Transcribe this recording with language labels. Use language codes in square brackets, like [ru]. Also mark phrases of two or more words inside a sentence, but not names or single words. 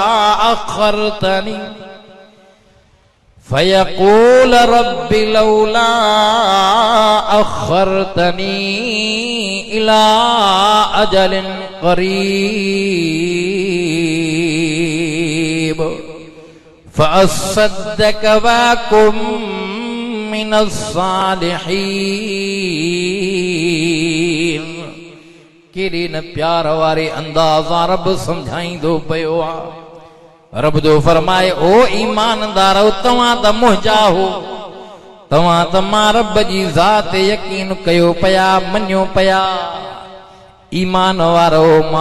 [ar] أخرتني إلى أجل قريب فأصدق وأكن من [sd] الصالحين केॾे न प्यार वारे अंदाज़ रब समझाईंदो पियो आहे रब जो फरमाए ओ ईमानदारो तव्हां त मुंहिंजा हो तव्हां त मां रब जी ज़ात यकीन कयो पया मञो पया ईमान वारो मां